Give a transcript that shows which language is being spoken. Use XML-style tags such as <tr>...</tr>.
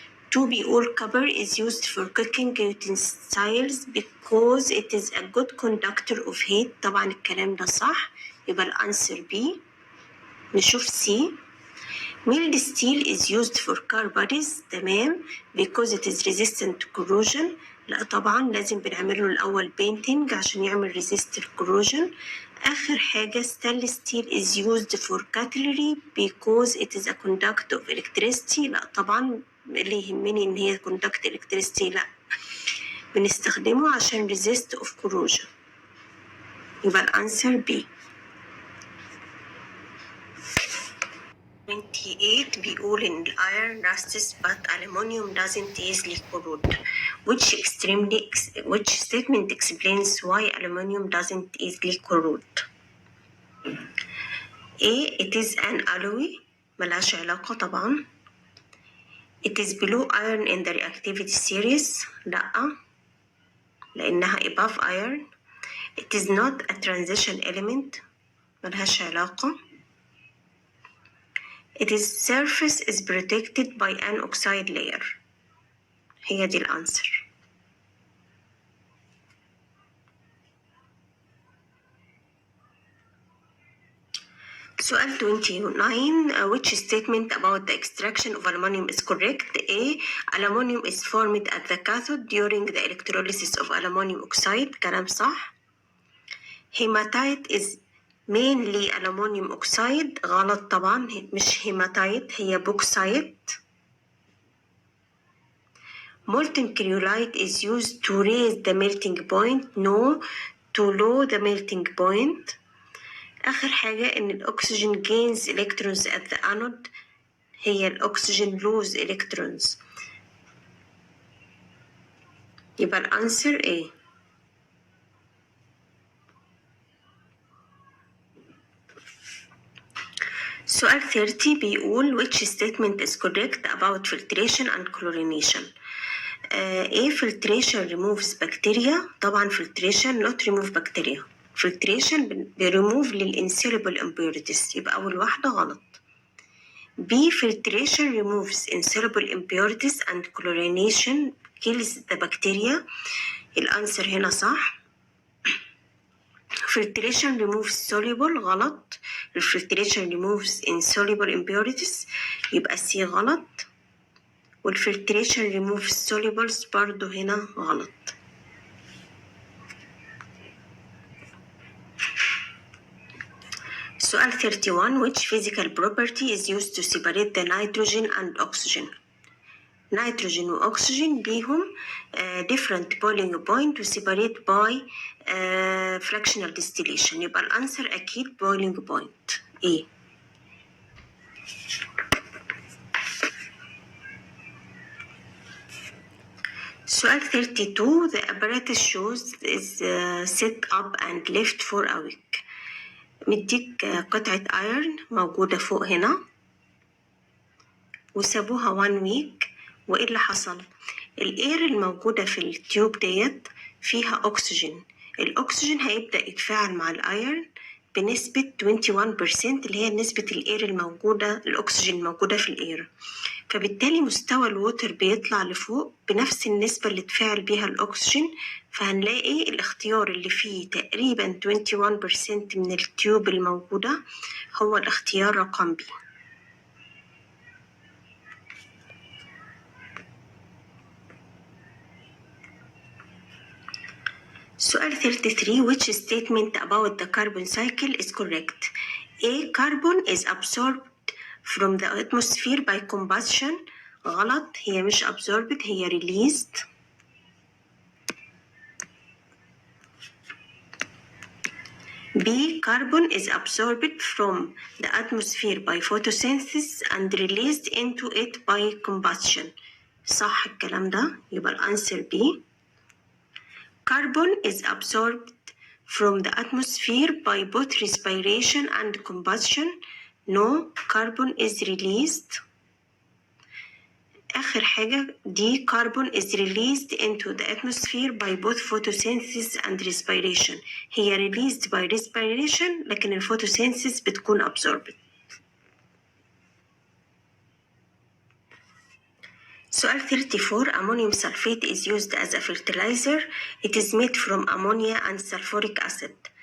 <en>2</en> <ar>بيقول</ar> <en>copper is used for cooking utensils because it is a good conductor of heat.</en> <ar>طبعا الكلام ده صح، يبقى الانسر B. نشوف C.</ar> <en>mild steel is used for car bodies.</en> <ar>تمام</ar> <en>because it is resistant to corrosion.</en> <ar>لا طبعا لازم بنعمله الأول painting عشان يعمل</ar> <en>resist corrosion.</en> <ar>آخر حاجة</ar> <en>stainless steel is used for cutlery because it is a conductor of electricity.</en> <ar>لا طبعا اللي يهمني إن هي</ar> <en>conduct electricity،</en> <ar>لا بنستخدمه عشان</ar> <en>resist of corrosion.</en> <ar>يبقى الأنسر B.</ar> <en>28</en> <ar>بيقول إن</ar> <en>iron rusts but aluminum doesn't easily corrode. Which statement explains why aluminum doesn't easily corrode؟ A. It is an alloy.</en> <ar>ملهاش علاقة طبعا.</ar> <en>It is below iron in the reactivity series.</en> <ar>لأ لأنها</ar> <en>above iron. It is not a transition element.</en> <ar>ملهاش علاقة.</ar> <en>Its surface is protected by an oxide layer.</en> <ar>هي دي الأنسر. سؤال 29.</ar> <en>Which statement about the extraction of aluminum is correct؟ A. Aluminum is formed at the cathode during the electrolysis of aluminum oxide.</en> <ar>كلام صح.</ar> <en>Hematite is mainly aluminum oxide.</en> <ar>غلط طبعا، مش hematite هي bauxite.</ar> <en>Molten cryolite is used to raise the melting point. No, to lower the melting point.</en> <ar>آخر حاجة إن الأكسجين</ar> <en>gains electrons at the anode.</en> <ar>هي الأكسجين</ar> <en>lose electrons</en> <ar>يبقى الأنسر A. سؤال 30 بيقول</ar> <en>which statement is correct about filtration and chlorination. A filtration removes bacteria.</en> <ar>طبعا</ar> <en>filtration not remove bacteria.</en> <ar>filtration بيريموف للإنسoluble impurities، يبقى أول واحدة غلط.</ar> <en>B filtration removes insoluble impurities and chlorination kills the bacteria.</en> <ar>الأنسر هنا صح.</ar> <en>filtration removes soluble</en> <ar>غلط.</ar> <en>filtration removes insoluble impurities،</en> <ar>يبقى C غلط.</ar> <en>والfiltration removes solubles</en> <ar>برضو هنا غلط. سؤال 31</ar> <en>which physical property is used to separate the nitrogen and oxygen. nitrogen و oxygen بيهم different boiling point و separate by fractional distillation،</en> <ar>يبقى الأنسر أكيد</ar> <en>boiling point A.</en> <ar>سؤال 32</ar> <en>the apparatus shows is set up and left for a week.</en> <ar>مديك قطعة ايرن موجودة فوق هنا وسابوها 1 week، وايه اللي حصل؟ الاير الموجودة في التيوب ديت فيها اكسجين. الاكسجين هيبدأ يتفاعل مع الايرن بنسبة 21% اللي هي نسبة الاير الموجودة، الاكسجين الموجودة في الاير، فبالتالي مستوى الووتر بيطلع لفوق بنفس النسبة اللي تفاعل بيها الأكسجين، فهنلاقي الاختيار اللي فيه تقريبا 21% من التيوب الموجودة هو الاختيار رقم B. سؤال 33</ar> <en>which statement about the carbon cycle is correct? A. Carbon is absorbed from the atmosphere by combustion.</en> <ar>غلط، هي مش absorbed، هي released.</ar> <en>B. Carbon is absorbed from the atmosphere by photosynthesis and released into it by combustion.</en> <ar>صح الكلام ده، يبقى الأنسر B.</ar> <en>Carbon is absorbed from the atmosphere by both respiration and combustion. No, carbon is released.</en> <ar>آخر حاجة دي</ar> <en>carbon is released into the atmosphere by both photosynthesis and respiration.</en> <ar>هي</ar> <en>released by respiration</en> <ar>لكن الفوتوسينثيس بتكون absorbed. سؤال 34</ar> <en>ammonium sulfate is used as a fertilizer. It is made from ammonia and sulfuric acid.</en>